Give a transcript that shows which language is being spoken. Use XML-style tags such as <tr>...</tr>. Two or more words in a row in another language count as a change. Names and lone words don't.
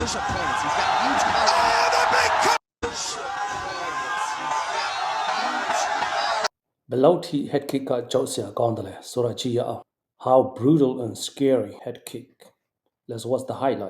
<en>opponents. He's got huge power. Oh, the big cut!</en> <my>ဘယ်လောက်ထိ</my> <en>head kick</en> <my>ကကြောက်စရာကောင်းတယ်လဲဆိုတာကြည့်ရအောင်</my> <en>How brutal and scary head kick. Let's watch the highlight.</en>